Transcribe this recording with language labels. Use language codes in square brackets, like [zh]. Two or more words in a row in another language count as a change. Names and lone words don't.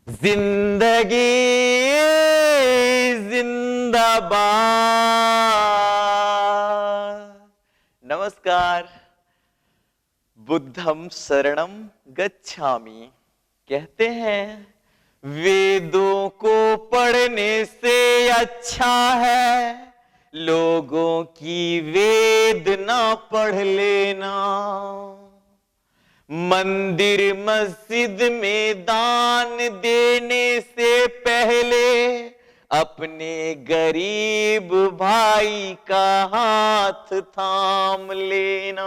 [hi] जिंदगी जिंदाबाद। [pi] नमस्कार। बुद्धं शरणं गच्छामि। [hi] कहते हैं वेदों को पढ़ने से अच्छा है लोगों की वेद ना पढ़ लेना। मंदिर मस्जिद में दान देने से पहले अपने गरीब भाई का हाथ थाम लेना।